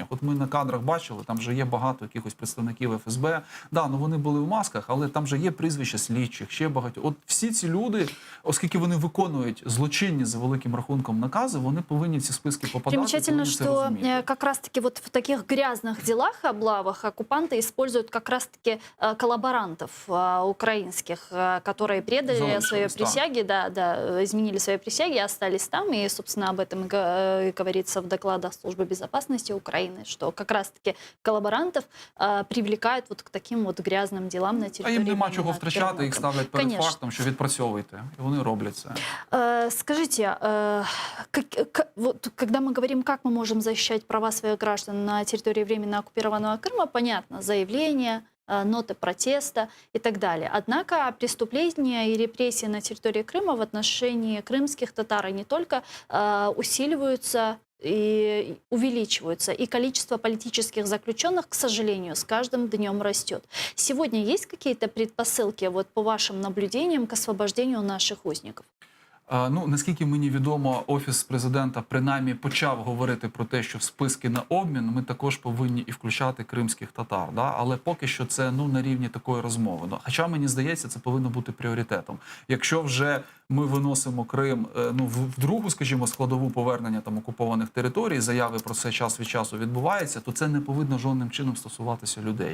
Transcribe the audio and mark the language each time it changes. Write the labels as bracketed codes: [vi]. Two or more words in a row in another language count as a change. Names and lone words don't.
[uk] От ми на кадрах бачили, там вже є багато якихось представників ФСБ. Да, ну вони були в масках, але там же є прізвища слідчих, ще багато. От всі ці люди, оскільки вони виконують злочинні за великим рахунком накази, вони повинні в ці списки попадати. [ru] Примечательно, [uk] повинні це [ru] что [uk] розуміти. [ru] как раз-таки вот в таких грязных делах, облавах, оккупанты используют как раз-таки коллаборантов украинских, которые предали [uk] Залишились, [ru] свои [uk] да. [ru] присяги, да, изменили свои присяги, остались там. И, собственно, об этом и говорится в докладах Службы безопасности Украины, что как раз-таки коллаборантов привлекают вот к таким вот грязным делам на [uk] А [ru] территории. [uk] їм нема [ru] именно [uk] чого втрачати, їх [ru] Крыма. [uk] ставлять перед [ru] Конечно. [uk] фактом, що відпрацьовуйте. І вони роблять це. [ru] Скажите, вот, когда мы говорим, как мы можем защищать права своих граждан на территории временно оккупированного Крыма, понятно, заявления, ноты протеста и так далее. Однако преступления и репрессии на территории Крыма в отношении крымских татар и не только усиливаются и увеличиваются. И количество политических заключенных, к сожалению, с каждым днем растет. Сегодня есть какие-то предпосылки, вот по вашим наблюдениям, к освобождению наших узников? [uk] Ну, наскільки мені відомо, Офіс президента принаймні почав говорити про те, що в списки на обмін ми також повинні і включати кримських татар. [ru] Да? [uk] Але поки що це на рівні такої розмови. Ну, хоча, мені здається, це повинно бути пріоритетом. Якщо вже ми виносимо Крим в другу, скажімо, складову повернення там окупованих територій, заяви про це час від часу відбуваються, то це не повинно жодним чином стосуватися людей.